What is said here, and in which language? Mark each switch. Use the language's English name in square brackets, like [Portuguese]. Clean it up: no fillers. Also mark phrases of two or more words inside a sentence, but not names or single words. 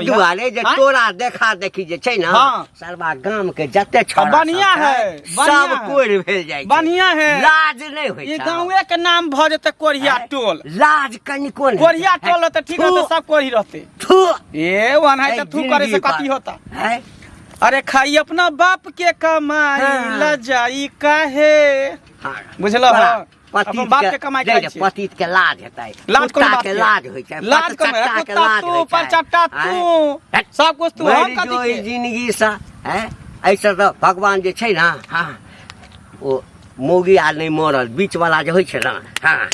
[Maithili] होइया? दुआरे जे हाँ? तोरा देखा देखी जे छै ना, हाँ। सरवा गाम के जते छौड़ा बढ़िया सब है, छै, बढ़िया सब है। कोरि भेल जाइ छै। बढ़िया है। लाज नहीं होइ ई छै। गांवे के नाम भ जेते कोरिया टोल। लाज कनिको नहीं। कोरिया टोल रहते ठीक रहते, सब कोरी रहते। थू ए वन है तो तू करे से कथी होता? है। अरे खाई अपना बाप के कमाई हाँ। लजाई काहे? हाँ। बुझलो बड़ा हाँ? अपन बाप के कमाई खाइ छै। पतित के लाज हेतै, लाज कोन कुत्ता बात के के? लाज होइ छै, लाज कम है, पतचट्टा के कुत्ता लाज तू, होइ छै। परचट्टा तू, हैं? सब कुछ तू, हम मरि जो कथी ई के? जिंदगी से है। ऐसे तो भगवान जे छै ना, हाँ, ओ मौगी आ नहीं मरल बीच वाला जे होइ छै ना, हाँ,